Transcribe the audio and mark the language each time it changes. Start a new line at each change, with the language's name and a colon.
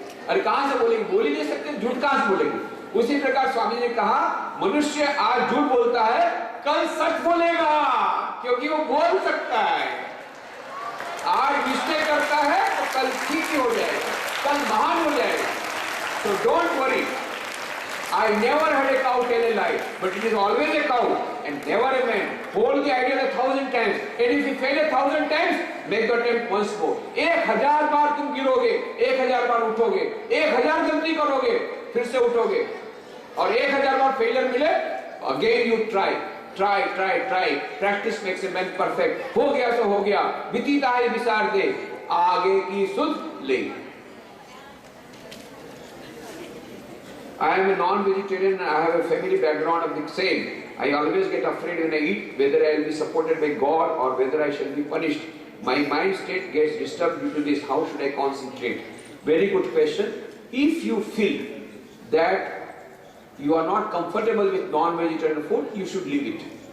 Hindi: अरे कहां से बोलेगी, बोल ही नहीं सकते, झूठ कहां से बोलेगी? उसी प्रकार स्वामी ने कहा मनुष्य आज झूठ बोलता है, कल सच बोलेगा, क्योंकि वो बोल सकता है। आज मिस्टेक करता है तो कल ठीक ही हो जाएगा, कल महान हो जाएगा।
English: So don't worry. I never had a cow tell a lie, but it is always a cow and never a man. Hold the idea 1,000 times, and if you fail 1,000 times, make the attempt once more.
Hindi: 1000 बार तुम गिरोगे, 1000 बार उठोगे, 1000 गलती करोगे, फिर से उठोगे, और 1000 बार failure मिले,
English: again you try,
Hindi: try try try,
English: Practice makes a man perfect.
Hindi: हो गया तो हो गया, बीतीता है विसार दे, आगे की सुध ले।
English: I am a non-vegetarian and I have a family background of the same. I always get afraid when I eat whether I will be supported by God or whether I shall be punished. My mind state gets disturbed due to this. How should I concentrate? Very good question. If you feel that you are not comfortable with non-vegetarian food, you should leave it.